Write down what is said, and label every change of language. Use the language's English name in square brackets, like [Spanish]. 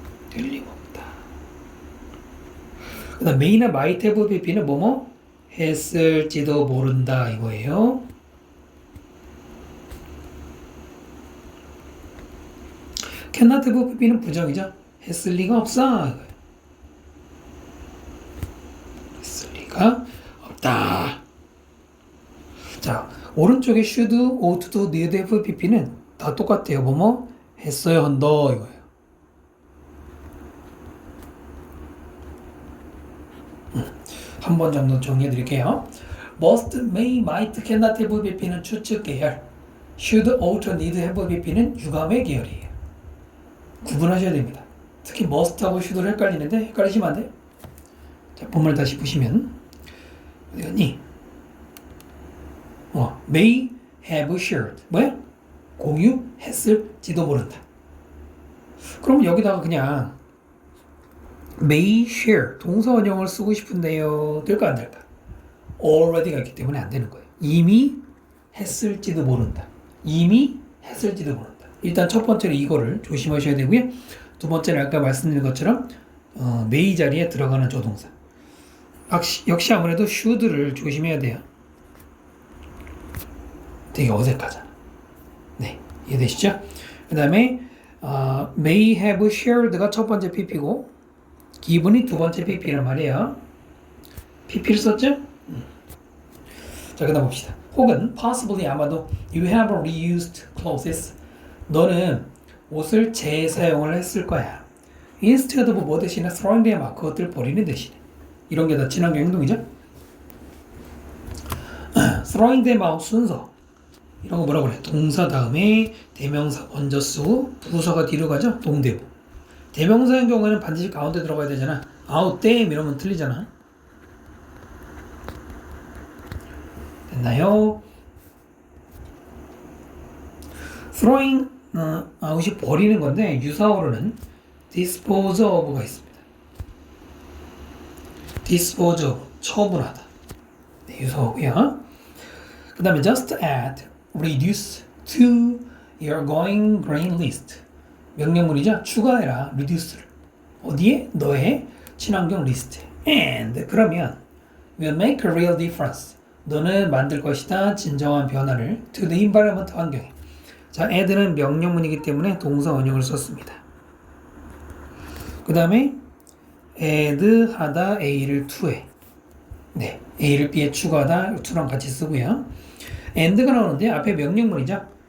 [Korean] 틀림없다. 그 다음 may나 might have pp는 뭐뭐 했을지도 모른다 이거예요. cannot have pp는 부정이죠. 했을 리가 없어. 했을 리가 없다. 자, 오른쪽에 should, ought to, need have pp는 다 똑같아요. 뭐뭐 했어야 한다 이거예요. 한 번 정도 정리해 드릴게요. [English] must, may, might, cannot have pp [Korean] 는 추측 계열, should, ought, need have pp는 유감의 계열이에요. 구분하셔야 됩니다. 특히 must하고 should를 헷갈리는데 헷갈리시면 안 돼요. 자, 본문을 다시 보시면 어디 갔니? [English] may have shared. [Korean] 뭐야? 공유했을지도 모른다. 그럼 여기다가 그냥 [English] may share [Korean] 동사 원형을 쓰고 싶은데요. 될까 안 될까? already가 있기 때문에 안 되는 거예요. 이미 했을지도 모른다. 이미 했을지도 모른다. 일단 첫 번째로 이거를 조심하셔야 되고요. 두 번째는 아까 말씀드린 것처럼 may 자리에 들어가는 조동사. 역시 아무래도 should를 조심해야 돼요. 되게 어색하잖아. 네, 이해되시죠? 그 다음에 may have shared가 첫 번째 pp고 given이 두 번째 pp란 말이에요. pp를 썼죠? 자, 그 다음 봅시다. [English] 혹은 possibly 아마도 you have reused clothes. [Korean] 너는 옷을 재사용을 했을 거야. [English] instead of [Korean] 뭐 대신에 [English] throwing them out. [Korean] 그것들 버리는 대신에. 이런 게 다 친환경 행동이죠. [English] throwing them out 순서. [Korean] 이런 거 뭐라고 그래? 동사 다음에 대명사 먼저 쓰고 부사가 뒤로 가죠. 동대부. 대명사의 경우에는 반드시 가운데 들어가야 되잖아. [English] out them [Korean] 이러면 틀리잖아. 됐나요? throwing out이 버리는 건데 유사어로는 dispose of가 있습니다. [English] dispose of, 처분하다. [Korean] 네, 유사어고요. 그 다음에 [English] just add, reduce to your going grain list. [Korean] 명령문이죠. 추가해라, reduce를. 어디에? 너의 친환경 리스트에. [English] And, 그러면 will make a real difference. [Korean] 너는 만들 것이다. 진정한 변화를 [English] to the environment, [Korean] 환경에. 자, add는 명령문이기 때문에 동사 원형을 썼습니다. 그 다음에 add 하다 A를 to에. 네, A를 B에 추가하다 to랑 같이 쓰고요. and가 나오는데 앞에 명령문이죠.